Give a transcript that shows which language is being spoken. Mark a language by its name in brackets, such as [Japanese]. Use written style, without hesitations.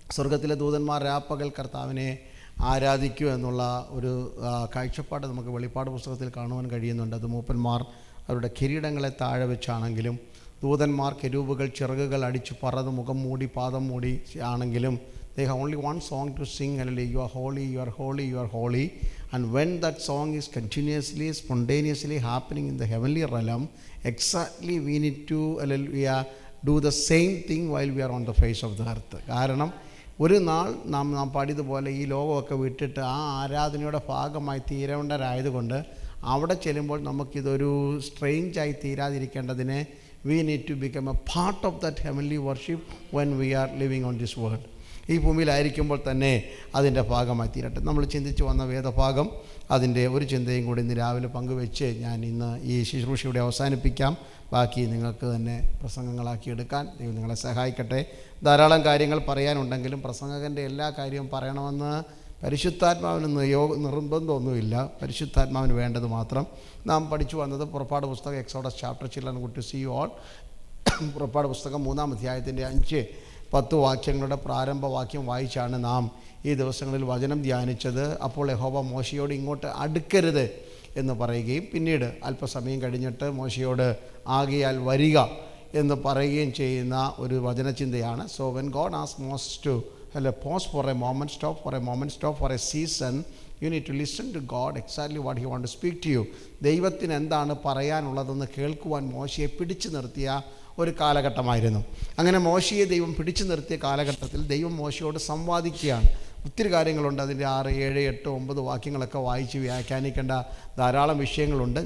[Malayalam] സ്വർഗത്തിലെ ദൂതന്മാർ രാപ്പകൽ കർത്താവിനെ ആരാധിക്കൂ എന്നുള്ള ഒരു കാഴ്ചപ്പാട് നമുക്ക് വെളിപ്പാട് പുസ്തകത്തിൽ കാണുവാൻ കഴിയുന്നുണ്ട്. അത് മൂപ്പന്മാർ അവരുടെ കിരീടങ്ങളെ താഴെ വെച്ചാണെങ്കിലും, ദൂതന്മാർ കെരൂബുകൾ ചിറകുകൾ അടിച്ച് പറന്ന് മുഖം മൂടി പാദം മൂടി ആണെങ്കിലും, [English] they have only one song to sing, hallelujah, you are holy, you are holy, you are holy. And when that song is continuously, spontaneously happening in the heavenly realm, exactly we need to, hallelujah, do the same thing while we are on the face of the earth. [Malayalam] കാരണം ഒരു നാൾ നാം പാടിയതുപോലെ ഈ ലോകമൊക്കെ വിട്ടിട്ട് ആ ആരാധനയുടെ ഭാഗമായി തീരേണ്ടവരായതുകൊണ്ട് അവിടെ ചെല്ലുമ്പോൾ നമുക്കിതൊരു സ്ട്രെയിഞ്ചായി തീരാതിരിക്കേണ്ടതിന് [English] we need to become a part of that heavenly worship when we are living on this world. [Malayalam] ഈ ഭൂമിയിലായിരിക്കുമ്പോൾ തന്നെ അതിൻ്റെ ഭാഗമായി തീരട്ടെ. നമ്മൾ ചിന്തിച്ചു വന്ന വേദഭാഗം, അതിൻ്റെ ഒരു ചിന്തയും കൂടി ഇന്ന് രാവിലെ പങ്കുവെച്ച് ഞാൻ ഇന്ന് ഈ ശുശ്രൂഷയുടെ അവസാനിപ്പിക്കാം. ബാക്കി നിങ്ങൾക്ക് തന്നെ പ്രസംഗങ്ങളാക്കി എടുക്കാൻ ദൈവം നിങ്ങളെ സഹായിക്കട്ടെ. ധാരാളം കാര്യങ്ങൾ പറയാനുണ്ടെങ്കിലും പ്രസംഗകൻ്റെ എല്ലാ കാര്യവും പറയണമെന്ന് പരിശുദ്ധാത്മാവിന് നിർബന്ധമൊന്നുമില്ല. പരിശുദ്ധാത്മാവിന് വേണ്ടത് മാത്രം. നാം പഠിച്ചു വന്നത് പുറപ്പാട് പുസ്തകം exodus chapter [English] Children good to see you all. [Malayalam] പുറപ്പാട് പുസ്തകം 3-ാം അധ്യായത്തിൻ്റെ 5-10 വാക്യങ്ങളുടെ പ്രാരംഭവാക്യം വായിച്ചാണ് നാം ഈ ദിവസങ്ങളിൽ വചനം ധ്യാനിച്ചത്. അപ്പോൾ യഹോവ മോശയോട് ഇങ്ങോട്ട് അടുക്കരുത് എന്ന് പറയുകയും പിന്നീട് അല്പസമയം കഴിഞ്ഞിട്ട് മോശയോട് ആകയാൽ വരിക എന്ന് പറയുകയും ചെയ്യുന്ന ഒരു വചനചിന്തയാണ്. [English] So when God asks Moses to pause for a moment, stop for a moment, stop for a season, you need to listen to God exactly what he want to speak to you. [Malayalam] ദൈവത്തിന് എന്താണ് പറയാനുള്ളതെന്ന് കേൾക്കുവാൻ മോശയെ പിടിച്ചു നിർത്തിയ ഒരു കാലഘട്ടമായിരുന്നു. അങ്ങനെ മോശയെ ദൈവം പിടിച്ചു നിർത്തിയ കാലഘട്ടത്തിൽ ദൈവം മോശയോട് സംവാദിക്കുകയാണ്. ഒത്തിരി കാര്യങ്ങളുണ്ട്. അതിൻ്റെ 6, 7, 8, 9 വാക്യങ്ങളൊക്കെ വായിച്ച് വ്യാഖ്യാനിക്കേണ്ട ധാരാളം വിഷയങ്ങളുണ്ട്.